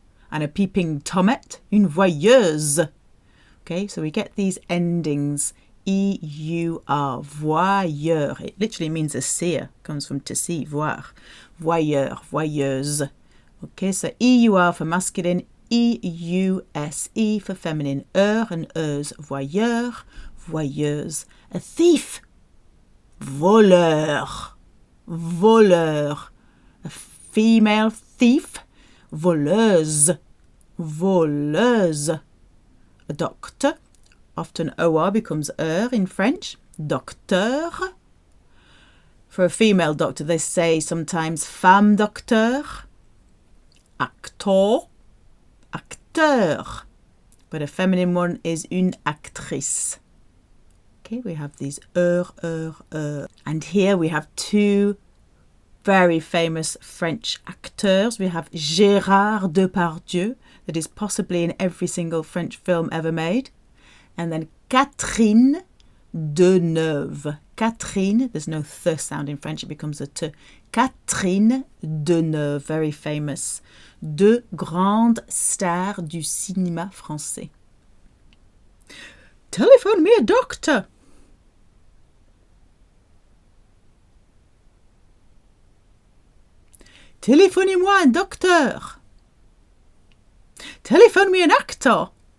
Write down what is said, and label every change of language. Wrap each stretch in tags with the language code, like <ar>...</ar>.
<en>And a peeping Tomette, une voyeuse. Okay, so we get these endings. E-U-R, voyeur. It literally means a seer. Comes from to see, voir. Voyeur, voyeuse. Okay, so E-U-R for masculine, E-U-S-E for feminine. And euse, voyeur, voyeuse. A thief. Voleur. Voleur. A female thief, voleuse, voleuse. A doctor, often OR becomes in French, docteur. For a female doctor, they say sometimes femme docteur, acteur, acteur. But a feminine one is une actrice. Okay, we have these And here we have two very famous French acteurs. We have Gérard Depardieu, that is possibly in every single French film ever made. And then Catherine Deneuve. Catherine, there's no th sound in French, it becomes a t. Catherine Deneuve, very famous.</en> <fr>Deux grandes stars du cinéma français.</fr> <en>Telephone me a doctor.</en> <fr>Téléphonez-moi un docteur.</fr> <en>Telephone me an actor.</en>